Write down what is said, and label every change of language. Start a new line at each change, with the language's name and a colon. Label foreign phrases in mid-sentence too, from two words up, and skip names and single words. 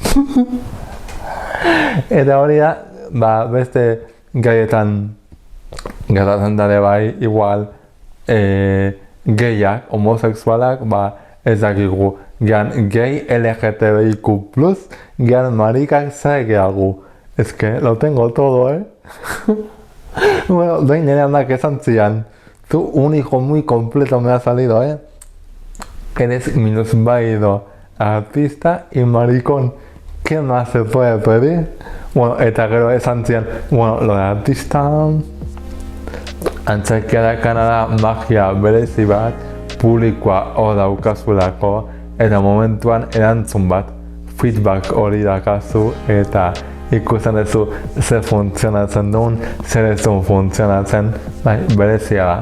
Basque: Eta hori da, beste gaietan gertatzen dare bai, igual, gehiak, homosexualak, ez dakigu, gehan gay LGTBIQ+, gehan marikak zer gehiago.
Spanish: Ez que, lo tengo todo,
Basque: Bueno, doin nire handak esan zian,
Spanish: tú un hijo muy completo me ha salido, Eres minusválido, artista y maricón. ¿Qué más se puede pedir?
Basque: Bueno, eta gero esan zian,
Spanish: lo de artista,
Basque: antzerkia dakana da magia berezi bat, publikoa hor daukazulako, eta momentuan erantzun bat, feedback hori dakazu, eta ikusten duzu zer funtzionatzen duen, zer ez duen funtzionatzen, berezia da.